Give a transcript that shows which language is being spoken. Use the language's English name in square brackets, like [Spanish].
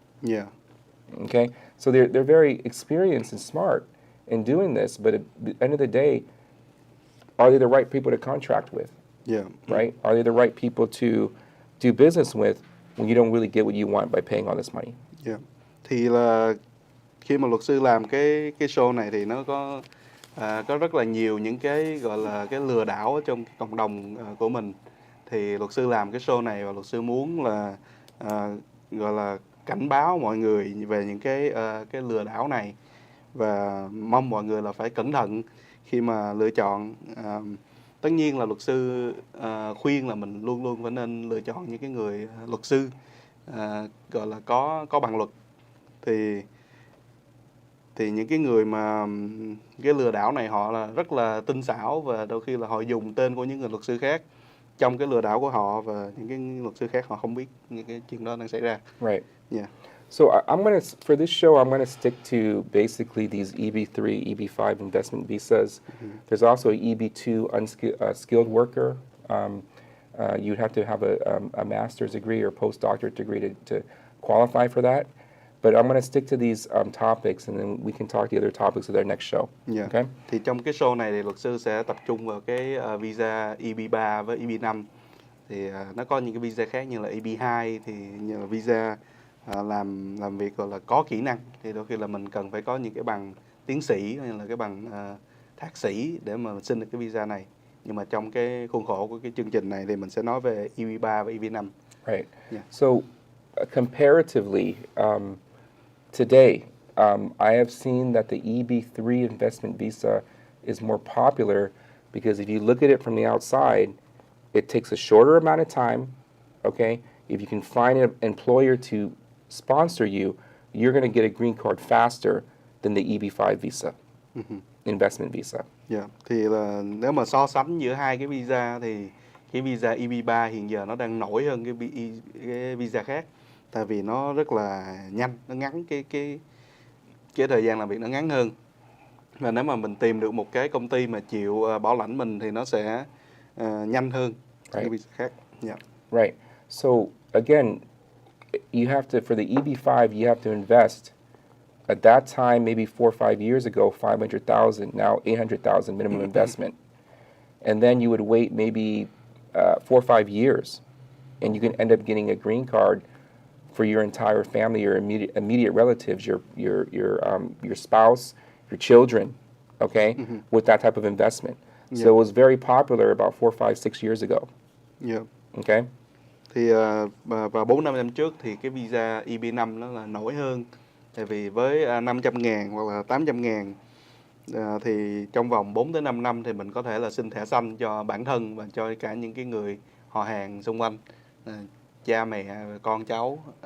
[English] Yeah. Okay? So they're very experienced and smart in doing this, but at the end of the day, are they the right people to contract with? Yeah. Right? Are they the right people to do business with when you don't really get what you want by paying all this money? Yeah. [Vietnamese] Thì là khi mà luật sư làm cái show này thì nó có rất là nhiều những cái gọi là cái lừa đảo ở trong cộng đồng của mình. Thì luật sư làm cái show này và luật sư muốn là gọi là cảnh báo mọi người về những cái lừa đảo này, và mong mọi người là phải cẩn thận khi mà lựa chọn. Tất nhiên là luật sư khuyên là mình luôn luôn phải nên lựa chọn những cái người luật sư gọi là có bằng luật. Thì những cái người mà cái lừa đảo này họ là rất là tinh xảo, và đôi khi là họ dùng tên của những người luật sư khác trong cái lừa đảo của họ, và những cái luật sư khác họ không biết những cái chuyện đó đang xảy ra. [English] Right. Yeah. So for this show, I'm gonna stick to basically these EB3, EB5 investment visas. There's also a EB2 skilled worker. You'd have to have a master's degree or postdoctorate degree to qualify for that. But I'm going to stick to these topics, and then we can talk the other topics of our next show. Yeah. Okay? [Vietnamese] Thì trong cái show này thì luật sư sẽ tập trung vào cái visa EB3 với EB5. Thì nó có những cái visa khác như là EB2 thì như là visa làm việc gọi là có kỹ năng. Thì đôi khi là mình cần phải có những cái bằng tiến sĩ hay là cái bằng thạc sĩ để mà xin được cái visa này. Nhưng mà trong cái khuôn khổ của cái chương trình này thì mình sẽ nói về EB3 và EB5. [English] Right. Yeah. So comparatively, today, I have seen that the EB3 investment visa is more popular because if you look at it from the outside, it takes a shorter amount of time, okay? If you can find an employer to sponsor you, you're going to get a green card faster than the EB5 visa, investment visa. Yeah. [Vietnamese] Thì là nếu mà so sánh giữa hai cái visa thì cái visa EB3 hiện giờ nó đang nổi hơn cái visa khác. Tại vì nó rất là nhanh, nó ngắn cái thời gian làm việc nó ngắn hơn. Và nếu mà mình tìm được một cái công ty mà chịu bảo lãnh mình thì nó sẽ nhanh hơn cái visa khác. [English] Yeah. Right. So again, you have to, for the EB5, you have to invest. At that time, maybe 4 or 5 years ago, 500,000, now 800,000 minimum investment. And then you would wait maybe 4 or 5 years, and you can end up getting a green card for your entire family, your immediate relatives, your spouse, your children, okay, with that type of investment. So it was very popular about 4, 5, 6 years ago. Yeah. Okay. [Vietnamese] Thì và 4-5 năm trước thì cái visa EB5 nó là nổi hơn. Tại vì với 500.000 hoặc là 800.000 thì trong vòng 4 tới 5 năm thì mình có thể là xin thẻ xanh cho bản thân và cho cả những cái người họ hàng xung quanh, cha mẹ, con cháu,